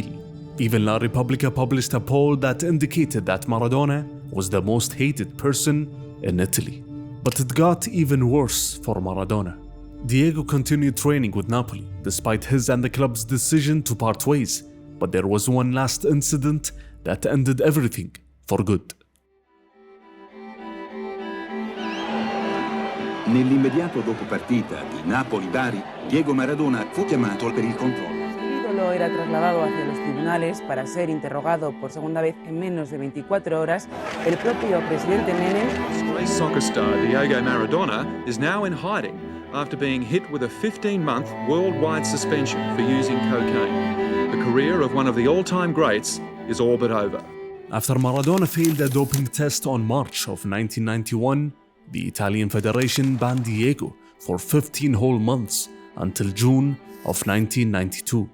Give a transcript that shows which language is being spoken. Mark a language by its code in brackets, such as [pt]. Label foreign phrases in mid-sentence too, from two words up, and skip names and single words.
[en] Even La Repubblica published a poll that indicated that Maradona was the most hated person in Italy. But it got even worse for Maradona. Diego continued training with Napoli, despite his and the club's decision to part ways, but there was one last incident that ended everything for good. [it] Nell'immediato dopo partita di Napoli-Bari, Diego Maradona fu chiamato per il controllo. [es] El ídolo era trasladado hacia los tribunales para ser interrogado por segunda vez en menos de 24 horas. El propio presidente Menem. [en] Disgraced soccer star Diego Maradona is now in hiding after being hit with a 15-month worldwide suspension for using cocaine. The career of one of the all-time greats is all but over. After Maradona failed a doping test on March of 1991, the Italian Federation banned Diego for 15 whole months until June of 1992.